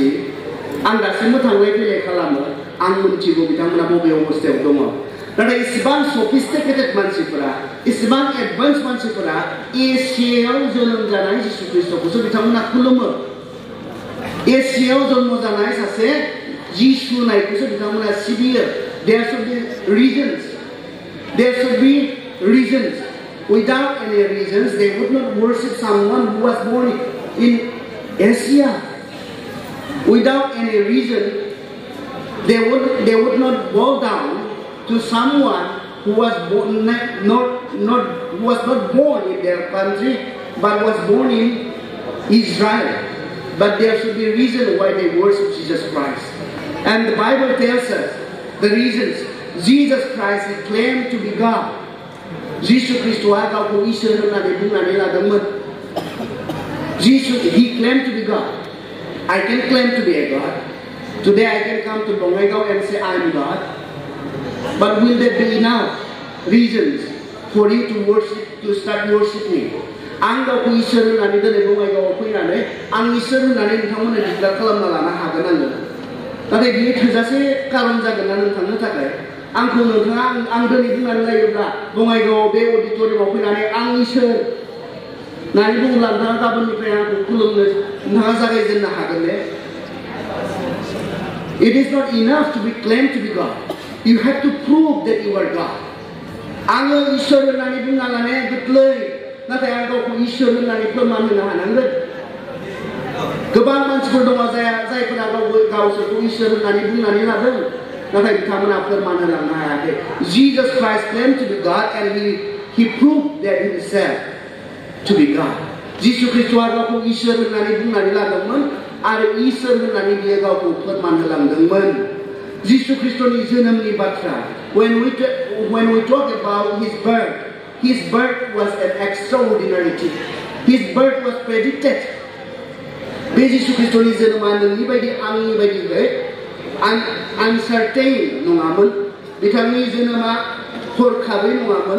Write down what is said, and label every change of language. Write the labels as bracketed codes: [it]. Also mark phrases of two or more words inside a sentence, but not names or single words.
[brx] आं दासिमबो थांलाय फैलाय खालामो। आं मोनथिगौ बिथांमोना बबे अबस्थायाव दङ। नाथाय इसेबां सफिस्टिकेटेड मानसिफोरा, इसेबां एडभान्स मानसिफोरा एसियायाव जोनोम जानाय जिसु ख्रिस्टखौसो बिथांमोना खुलुमो। एसियायाव जन्म जानाय सासे जिसु नायखौसो बिथांमोना सिबियो। [en] There should be reasons. There should be reasons. Without any reasons, they would not worship someone who was born in Asia. Without any reason, they would not bow down to someone who was not born in their country, but was born in Israel. But there should be a reason why they worship Jesus Christ. And the Bible tells us the reasons. Jesus Christ is claimed to be God. [brx] Jesus Christ गावखौ इसोर होननानै बुंनानै लादोंमोन। [en] He claimed to be God. I can claim to be a God. Today I can come to Bongaigaon and say I am God. But will there be enough reasons for you to worship, to start worshiping? [brx] आं गावखौ इसोर होननानै दिनै बङाइगावआव फैनानै आं इसोर होननानै नोंथांमोननो डिक्लेयार खालामना लानो हागोन आङो। नाथाय बियो थोजासे कारन जागोन ना नोंथांनो थाखाय? आंखौ नोंथाङा आं दिनै बुंनानै लायोब्ला बङाइगावआव बे अडिट'रियामाव फैनानै आं इसोर होननानै बुङोब्ला नोंथाङा गाबोननिफ्राय आंखौ खुलुमनो नोंथाङा जागायजेननो हागोन ने? [en] It is not enough to be claimed to be God. You have to prove that you are God. [brx] आङो इसोर होननानै बुंना लानाया गोरलै, नाथाय आं गावखौ इसोर होननानै फोरमान होनो हानांगोन। गोबां मानसिफोर दङ जायफोरा गावसोरखौ इसोर होननानै बुंनानै लादों, नाथाय बिथांमोना फोरमान होलांनो हायाखै। [en] Jesus Christ claimed to be God and he proved that himself to be God. [brx] जिसु ख्रिस्टआ गावखौ इसोर होननानै बुंनानै लादोंमोन आरो इसोर होननानै बियो गावखौ फोरमान होलांदोंमोन। जिसु ख्रिस्टनि जोनोमनि बाथ्रा, [en] when we talk about his birth was an extraordinary thing. His birth was predicted. [brx] बे जिसु ख्रिस्टनि जोनोमा नोंनि बायदि आंनि बायदियै uncertain नङामोन। बिथांनि जोनोमा हरखाबै नङामोन।